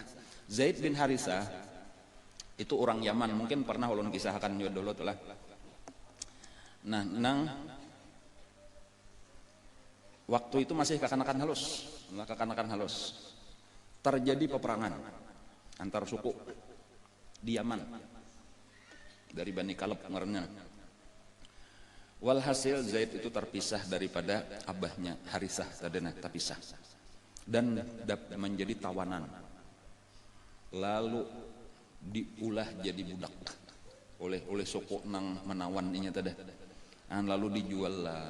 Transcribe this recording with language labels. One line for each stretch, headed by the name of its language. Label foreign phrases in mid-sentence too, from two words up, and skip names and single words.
Banjar: Zaid bin Harisah itu orang Yaman, mungkin pernah ulun kisahkan juga dulu telah. Nah, waktu itu masih kekanakan halus.
Indonesian: Terjadi peperangan antar suku di Yaman dari Bani Kalab ngaranna.
Banjar: Walhasil Zaid itu terpisah daripada abahnya Harisah, tadana terpisah dan menjadi tawanan, lalu diulah jadi budak oleh suku nang menawan ini tadi, lalu dijual lah.